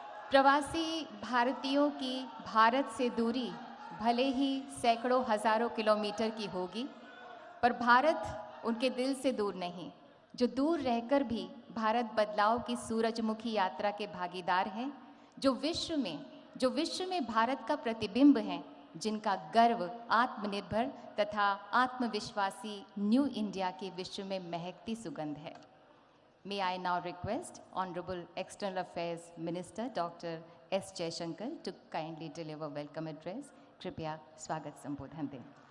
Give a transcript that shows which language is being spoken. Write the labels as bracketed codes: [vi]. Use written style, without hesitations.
[hi] प्रवासी भारतीयों की भारत से दूरी भले ही सैकड़ों हजारों किलोमीटर की होगी, पर भारत उनके दिल से दूर नहीं, जो दूर रहकर भी भारत बदलाव की सूरजमुखी यात्रा के भागीदार हैं, जो विश्व में भारत का प्रतिबिंब हैं, जिनका गर्व आत्मनिर्भर तथा आत्मविश्वासी न्यू इंडिया की विश्व में महकती सुगंध है। [en] May I now request Honorable External Affairs Minister Dr. S. Jaishankar to kindly deliver welcome address. [hi] कृपया स्वागत संबोधन दें।